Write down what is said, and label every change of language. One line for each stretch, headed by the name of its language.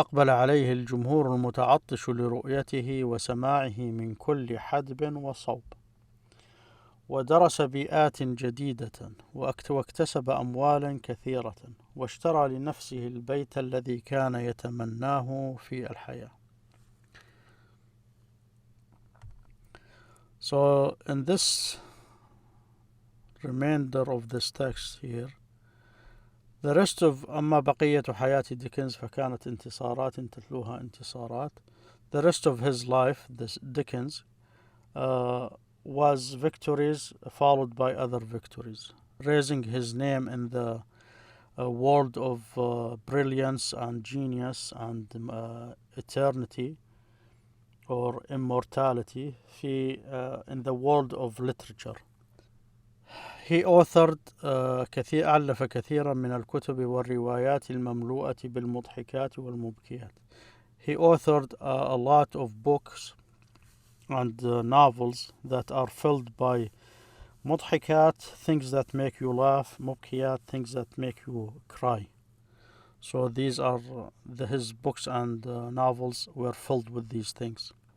Arabic: عليه الجمهور المتعطش لرؤيته وسماعه من كل حدب وصوب. ودرس بيئات جديدة، واكتسب أموالا كثيرة، واشترى لنفسه البيت الذي كان يتمناه في الحياة.
English: So in this remainder of this text here, the rest of
Arabic: أما بقية حياة ديكنز فكانت انتصارات تتلوها انتصارات.
English: The rest of his life, this Dickens, was victories followed by other victories, raising his name in the world of brilliance and genius and eternity or immortality in the world of literature. He authored
Arabic: ألف كثيرا من الكتب والروايات المملوءة بالمضحكات والمبكيات.
English: He authored a lot of books and novels that are filled by مضحكات, things that make you laugh, مبكيات, things that make you cry. So these are his books and novels were filled with these things.